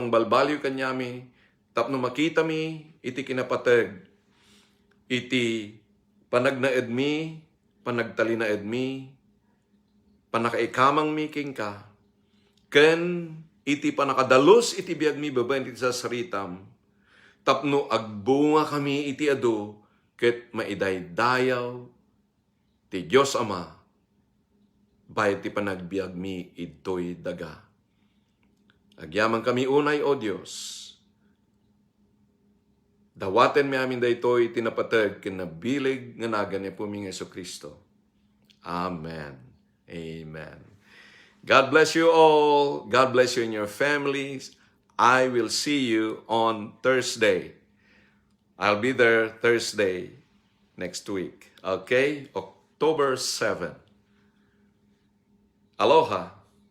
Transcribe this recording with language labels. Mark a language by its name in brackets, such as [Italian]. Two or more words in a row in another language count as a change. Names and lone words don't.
[Iloko] mangbalbalyo kanyami, tapno makita mi iti kinapateg, iti panagnaed mi, panagtalinaed mi, panakaikamang mi king ka, ken iti panakadalos iti biag mi babaen iti sasaritam, tapno agbunga kami iti adu, ket maidaydayaw ti Dios Ama, bayad ti panagbiag mi idtoy daga. Agyaman kami unay o Dios. Dawaten mi amin daytoy tinapateg ken nabilig nga nagan ni puming Hesukristo. [English] Amen. Amen. God bless you all. God bless you and your families. I will see you on Thursday. I'll be there Thursday next week. Okay? October 7. Aloha.